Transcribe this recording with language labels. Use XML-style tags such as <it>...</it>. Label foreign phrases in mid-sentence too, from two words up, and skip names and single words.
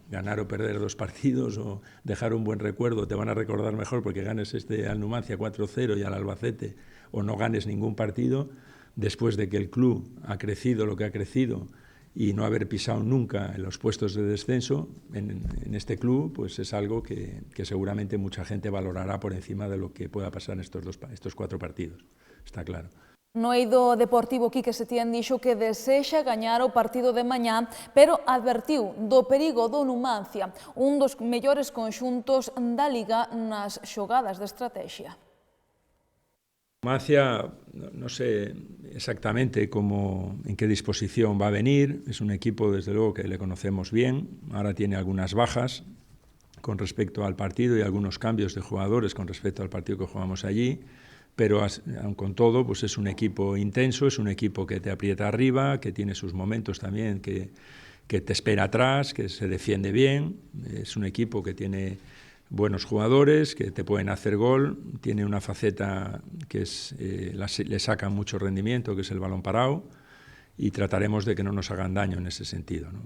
<es>Ganar o perder 2 partidos o dejar un buen recuerdo, te van a recordar mejor porque ganes al Numancia 4-0 y al Albacete, o no ganes ningún partido, después de que el club ha crecido lo que ha crecido y no haber pisado nunca en los puestos de descenso en este club, pues es algo que seguramente mucha gente valorará por encima de lo que pueda pasar en estos 4 partidos, está claro.</es> <gl>No eido deportivo Quique Setién dixo que desexa gañar o partido de mañá, pero advertiu do perigo do Numancia, un dos mellores conxuntos da Liga nas xogadas de estrategia.</gl> <es>Numancia, no sé exactamente en qué disposición va a venir, es un equipo desde luego que le conocemos bien, ahora tiene algunas bajas con respecto al partido y algunos cambios de jugadores con respecto al partido que jugamos allí, pero aun con todo pues es un equipo intenso, es un equipo que te aprieta arriba, que tiene sus momentos también, que te espera atrás, que se defiende bien, es un equipo que tiene buenos jugadores, que te pueden hacer gol, tiene una faceta que le saca mucho rendimiento, que es el balón parado, y trataremos de que no nos hagan daño en ese sentido, ¿no?</es>